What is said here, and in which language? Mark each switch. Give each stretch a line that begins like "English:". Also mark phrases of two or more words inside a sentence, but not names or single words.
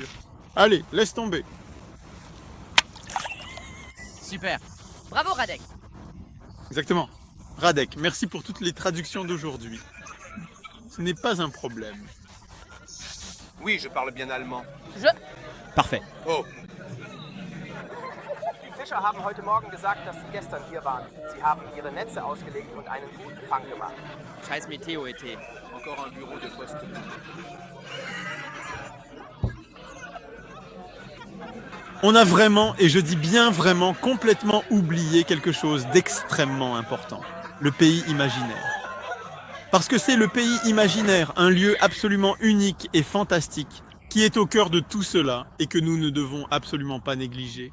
French: Allez, laisse tomber. Super. Bravo Radek! Exactement. Radek, merci pour toutes les traductions d'aujourd'hui. Ce n'est pas un problème. Oui, je parle bien allemand. Parfait. Oh,
German: Die Fischer haben heute Morgen gesagt, dass sie gestern hier waren. Sie haben ihre Netze ausgelegt und einen guten Fang gemacht.
French: Scheiß météo été. encore un bureau de poste. On a vraiment, et je dis bien vraiment, complètement oublié quelque chose d'extrêmement important. Le pays imaginaire. Parce que c'est le pays imaginaire, un lieu absolument unique et fantastique, qui est au cœur de tout cela et que nous ne devons absolument pas négliger.